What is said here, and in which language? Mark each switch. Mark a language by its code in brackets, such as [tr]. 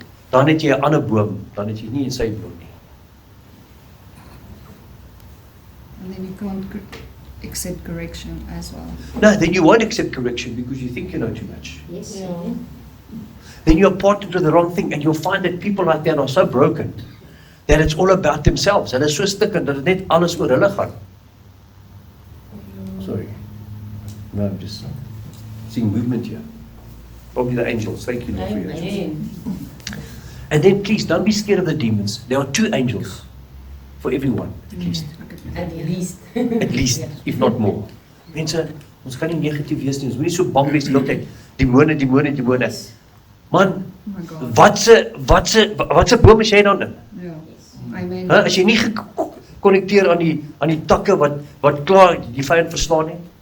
[af] Dan het jy 'n ander boom, dan het jy nie in sy boom nie. [en] And then you can't accept correction as well. No, then you won't accept correction because you think you know too much. Yes. [af] Ja. [en] Then you're partnered to the wrong thing, and you'll find that people like that are so broken that it's all about themselves. [af] Hulle is so stikkend dat dit net alles oor hulle gaan. [en] Sorry. No, I'm just seeing movement here. Probably the angels. Thank you, Lord, for your angels. Amen. And then please, don't be scared of the demons. There are 2 angels for everyone, at least. At least. At least, if not more. [af] Mense, ons kan nie negatief wees nie. Ons moet nie so bang wees die hele tyd. Demone. Man, [en] Oh my God. [af] wat se boom is jy dan in? Ja. Amen. As jy nie gekonnekteer aan die takke wat klaar die vyand verslaan nie.